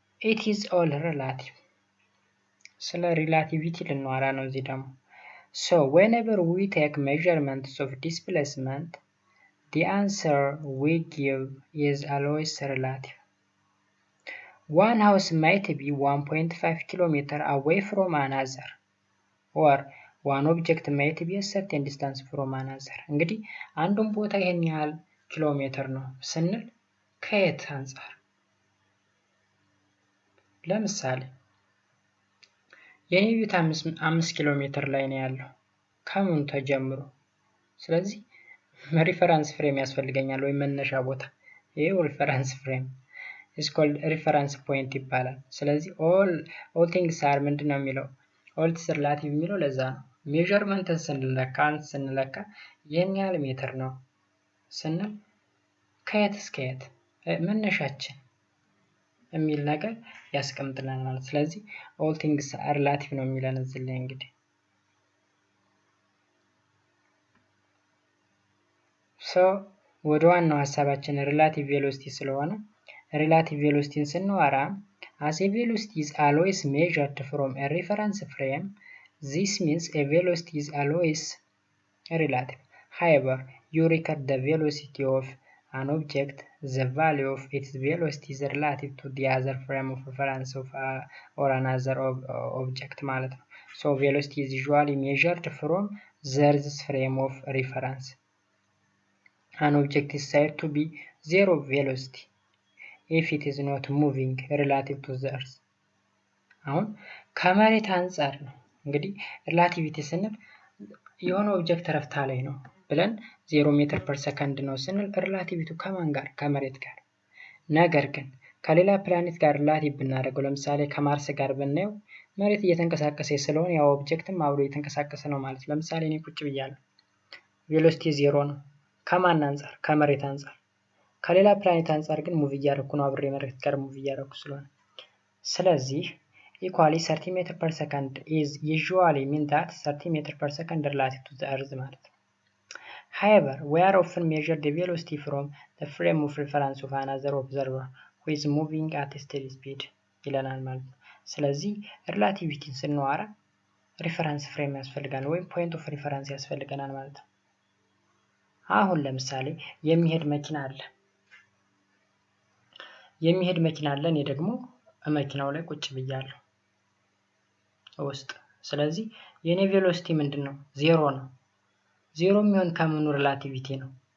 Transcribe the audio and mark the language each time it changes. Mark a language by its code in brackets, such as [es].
[en] it is all relative። [am] ስለ ሪላቲቪቲ ልንዋራ ነው እዚህ ደግሞ። [en] so whenever we take measurements of displacement the answer we give is always relative. One house might be 1.5 kilometers away from another or one object might be a certain distance from another። [am] እንግዲህ አንዱን ቦታ ይሄን ያህል ኪሎ ሜትር ነው ስንል ከየት አንፃር? ለምሳሌ የኔ ቤት 5 ኪሎ ሜትር ላይ ነው ያለው ከምን ተጀምሮ። ስለዚህ ሪፈረንስ ፍሬም ያስፈልገኛል ወይ መነሻ ቦታ። ይሄው ሪፈረንስ ፍሬም [en] is called reference point [am] ይባላል። ስለዚህ [en] all things are [am] ምንድነው የሚለው [en] all is relative [am] የሚለው ለዛ ነው። ሜዠርመንት ስንለካ ይሄን ያህል ሜትር ነው ስንል ከየት እስከ የት መነሻችን የሚል ነገር ያስቀምጥልናል ማለት። ስለዚህ [en] all things are relative [am] ነው የሚለን እዚህ ላይ እንግዲህ ወደ ዋናው ሐሳባችን ሪላቲቭ ቬሎሲቲ ስለሆነ ሪላቲቭ ቬሎሲቲን ስንዋራ [en] as a velocity is always measured from a reference frame, this means a velocity is always relative. However, you record the velocity of an object, the value of its velocity is relative to the other frame of reference of or another object [am] ማለት ነው። [en] So velocity is usually measured from the earth's frame of reference. An object is said to be zero velocity if it is not moving relative to the earth። [am] አሁን ከመሬት አንፃር ነው እንግዲህ ሪላቲቪቲ ስንል የሆነ ኦብጀክት ረፍታ ላይ ነው ብለን 0 ሜትር ፐር ሰከንድ ነው ስንል ሪላቲቪቱ ከማን ጋር? ከመሬት ጋር። ነገር ግን ከሌላ ፕላኔት ጋር ሪላቲቭ ብናደርገው ለምሳሌ ከማርስ ጋር ብናየው መሬት እየተንቀሳቀሰ ስለሆነ ያው ኦብጀክትም አብሮ እየተንቀሳቀሰ ነው ማለት። ለምሳሌ እኔ ቁጭ ብያለሁ፣ ቬሎሲቲ 0 ነው። ከማን አንፃር? ከመሬት አንፃር። ከሌላ ፕላኔት አንፃር ግን ሙቭ እያደረኩ ነው፣ አብሬ መሬት ጋር ሙቭ እያደረኩ ስለሆነ። ስለዚህ [en] equally 30 meter per second is usually mean that 30 meter per second relative to the earth [am] ማለት ነው። [en] However, we are often measure the velocity from the frame of reference of another observer who is moving at a steady speed [am] ይለናል ማለት ነው። ስለዚህ ሪላቲቪቲን ስንዋራ ሪፈረንስ ፍሬም ያስፈልጋል ወይም ፖይንት ኦፍ ሪፈረንስ ያስፈልገናል ማለት ነው። አሁን ለምሳሌ የሚሄድ መኪና አለ እኔ ደግሞ መኪናው ላይ ቁጭ ብያለሁ ውስጥ። ስለዚህ የኔ ቬሎሲቲ ምንድነው? 0 ነው። 0 የሚሆን ከምኑ ሪላቲቪቲ ነው?